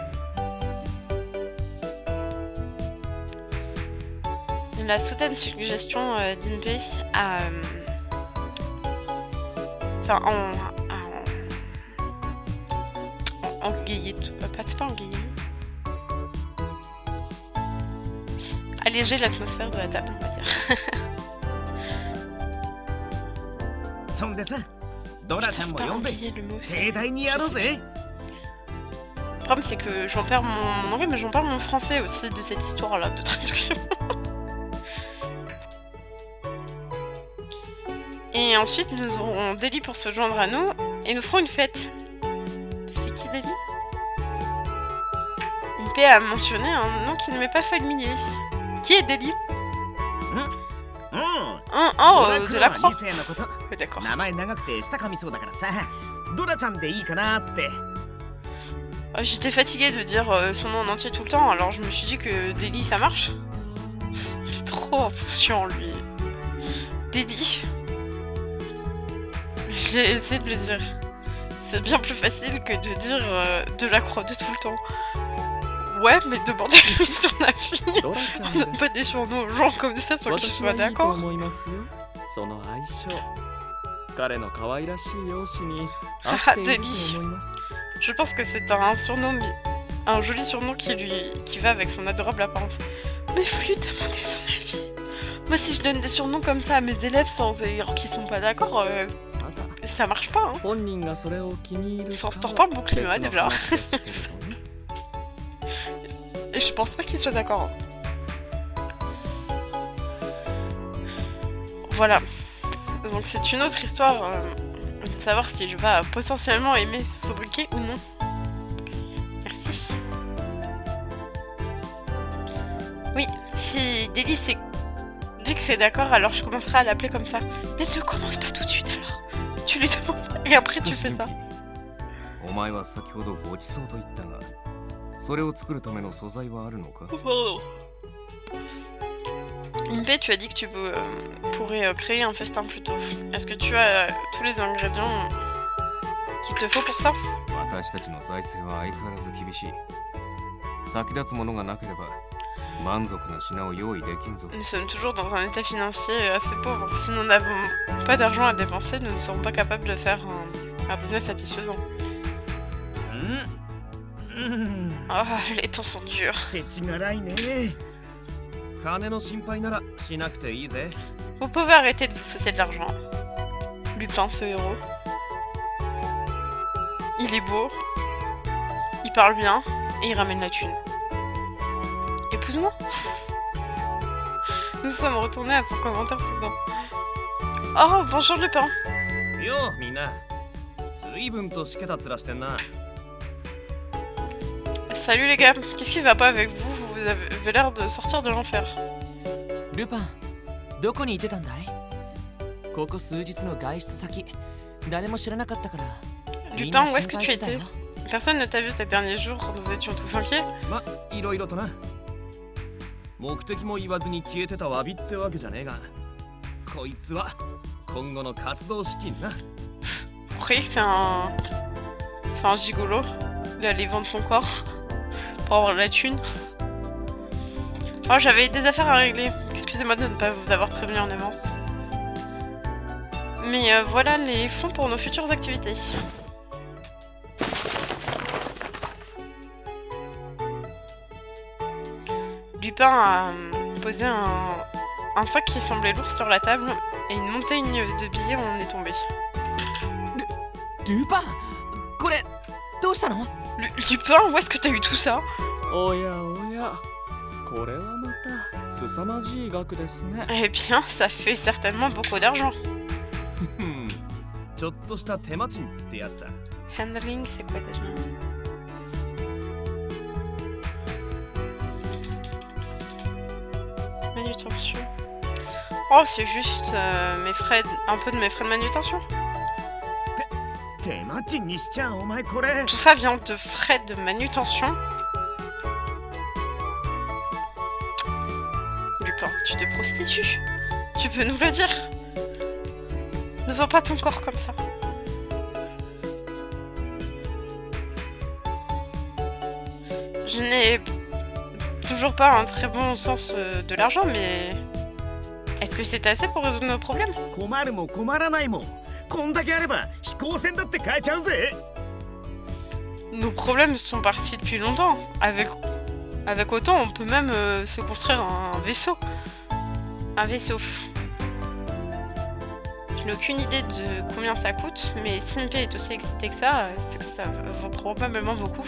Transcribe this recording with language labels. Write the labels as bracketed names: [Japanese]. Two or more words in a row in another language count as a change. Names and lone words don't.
[French] La soudaine suggestion d'Impé à... Enfin, engayer tout... c'est pas engayer. Alléger l'atmosphère de la table, on va dire. [Japanese] そんでさ、ドラ [French] Putain, [Japanese] ちゃん [French] c'est [Japanese] も [French] pas [Japanese] 呼んで [French] engayer le mot. [Japanese] 盛大にやろうぜ。 [French] Le problème, c'est que j'en perds mon anglais, mais j'en perds mon français aussi de cette histoire-là de traduction. Et ensuite, nous aurons Deli pour se joindre à nous, et nous ferons une fête. C'est qui Deli? Impé a mentionné un nom qui ne m'est pas familier. Qui est Deli? [Japanese] うん。 [French] Oh, de la croix. [Japanese] 2 世のこと。 [French] Ouais, d'accord. [Japanese] 名前長くて舌噛みそうだからさ、ドラちゃんでいいかなって。 [French] J'étais fatiguée de dire son nom en entier tout le temps, alors je me suis dit que Deli ça marche. Il est trop insouciant lui. Deli. J'ai essayé de le dire. C'est bien plus facile que de dire de la croix de tout le temps. Ouais, mais demandez-lui son avis. [Japanese] ドラちゃん [French] On [Japanese] で [French] donne pas des surnoms aux gens comme ça sans qu'ils [Japanese] 私 [French] soient [Japanese] はいいと [French] d'accord. [Japanese] 思いますよその相性彼の可愛らしい容姿に合っていると思います [French] Je pense que c'est un surnom, un joli surnom qui va avec son adorable apparence. Mais faut lui demander son avis. Moi, si je donne des surnoms comme ça à mes élèves sans alors qu'ils sont pas d'accord, [Japanese] ただ [French] ça marche pas. Hein. [Japanese] 本人がそれを気に入る [French] Ça [Japanese] か [French] instaure [Japanese] は [French] pas un bon climat [Japanese] 別の [French] déjà. [Japanese] 話ですけれどね [French] Et je pense pas qu'ils soient d'accord. Voilà. Donc c'est une autre histoire de savoir si je vais potentiellement aimer ce sobriquet ou non. Merci. Oui, si Deli dit que c'est d'accord, alors je commencerai à l'appeler comme ça. Mais ne commence pas tout de suite alors. Tu lui demandes et après tu fais ça. [Japanese] お前は先ほどごちそうと言ったが、それを作るための素材はあるのか？ [French] Impé, tu as dit que tu pourrais créer un festin plus tôt. Est-ce que tu as tous les ingrédients qu'il te faut pour ça? [Japanese] 私たちの財政は相変わらず厳しい。先立つものがなければ満足な品を用意できんぞ。 [French] Nous sommes toujours dans un état financier assez pauvre. Si nous n'avons pas d'argent à dépenser, nous ne serons pas capables de faire un dîner satisfaisant. [Japanese] うん。 [French] Ah, les temps sont durs. [Japanese] 世知辛いね。金の心配ならしなくていいぜ [French] Vous pouvez arrêter de vous soucier de l'argent. Lupin, ce héros. Il est beau, il parle bien et il ramène la thune. Épouse-moi. Nous sommes retournés à son commentaire soudain. Oh, bonjour Lupin. [Japanese] ようみんな随分としけた面してんな [French] Salut les gars, qu'est-ce qui va pas avec vous? Vous avez l'air de sortir de l'enfer. [Japanese] ルパン、どこにいてたんだい？ ここ数日の外出先誰も知らなかったから [French] Lupin, où est-ce que tu étais? Personne ne t'a vu ces derniers jours, nous étions tous inquiets. [Japanese] ま、いろいろとな。目的も言わずに消えてたわびってわけじゃねえが、こいつは今後の活動資金な。 [French] Vous croyez que c'est un gigolo? Il allait vendre son corps pour avoir de la thune. Oh, j'avais des affaires à régler. Excusez-moi de ne pas vous avoir prévenu en avance. Mais voilà les fonds pour nos futures activités. Lupin a posé un sac qui semblait lourd sur la table et une montagne de billets en est tombée. Lupin, [Japanese] これどうしたの? [French] Lupin, où est-ce que t'as eu tout ça? [Japanese] おやおや、これはまた凄まじい額ですね。 [French] Eh bien, ça fait certainement beaucoup d'argent. [Japanese] ちょっとした手間賃ってやつさ。 [French] Handling, c'est quoi déjà? Manutention. Oh, c'est juste mes frais, un peu de mes frais de manutention. [Japanese] 手間賃にしちゃお前これ。 [French] Tout ça vient de frais de manutention. Lupin, tu te prostitues? Tu peux nous le dire? Ne vends pas ton corps comme ça. Je n'ai toujours pas un très bon sens de l'argent, mais est-ce que c'est assez pour résoudre nos problèmes? [Japanese] 困るも困らないも。こんだけあれば飛行船だって買えちゃうぜ。 [French] Nos problèmes sont partis depuis longtemps. Avec autant, on peut même se construire un vaisseau. Un vaisseau. Je n'ai aucune idée de combien ça coûte, mais Simpe est aussi excité que ça, c'est que ça vaut probablement beaucoup.